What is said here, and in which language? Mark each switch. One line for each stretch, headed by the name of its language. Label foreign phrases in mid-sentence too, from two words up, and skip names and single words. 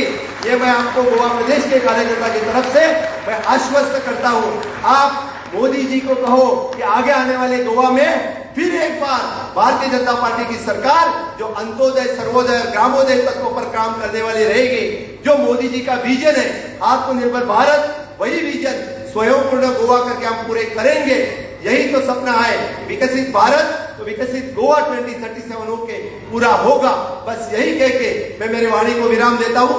Hindi: ये मैं आपको गोवा प्रदेश के कार्यकर्ता की तरफ से मैं आश्वस्त करता हूँ. आप मोदी जी को कहो कि आगे आने वाले गोवा में फिर एक बार भारतीय जनता पार्टी की सरकार जो अंत्योदय सर्वोदय ग्रामोदय तत्वों पर काम करने वाली रहेगी. जो मोदी जी का विजन है आत्मनिर्भर भारत, वही विजन स्वयंपूर्ण गोवा करके हम पूरे करेंगे. यही तो सपना है. विकसित भारत तो विकसित गोवा 2037 होके पूरा होगा. बस यही कह के मैं मेरी वाणी को विराम देता हूँ.